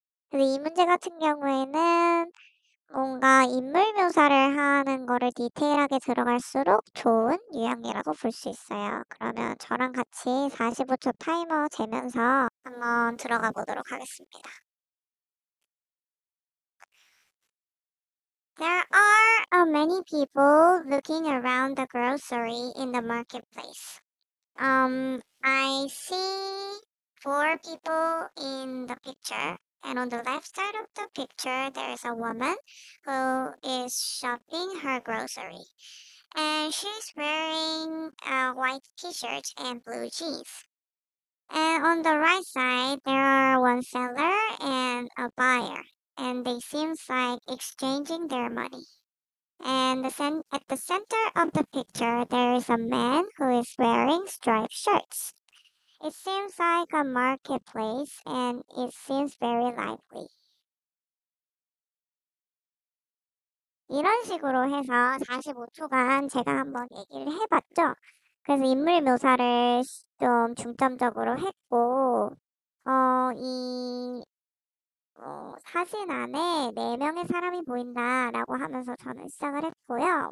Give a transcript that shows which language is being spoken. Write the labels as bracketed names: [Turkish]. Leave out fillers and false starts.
[Korean] 근데 이 문제 같은 경우에는 뭔가 인물 묘사를 하는 거를 디테일하게 들어갈수록 좋은 유형이라고 볼 수 있어요. 그러면 저랑 같이 45초 타이머 재면서 한번 들어가 보도록 하겠습니다. [English] There are many people looking around the grocery in the marketplace. I see four people in the picture, and on the left side of the picture, there is a woman who is shopping her grocery, and she's wearing a white t-shirt and blue jeans. And on the right side, there are one seller and a buyer, and they seems like exchanging their money. And at the center of the picture, there is a man who is wearing striped shirts. It seems like a marketplace and it seems very lively. [Korean] 이런 식으로 해서 45초간 제가 한번 얘기를 해봤죠. 그래서 인물 묘사를 좀 중점적으로 했고, 이 사진 안에 4명의 사람이 보인다라고 하면서 저는 시작을 했고요.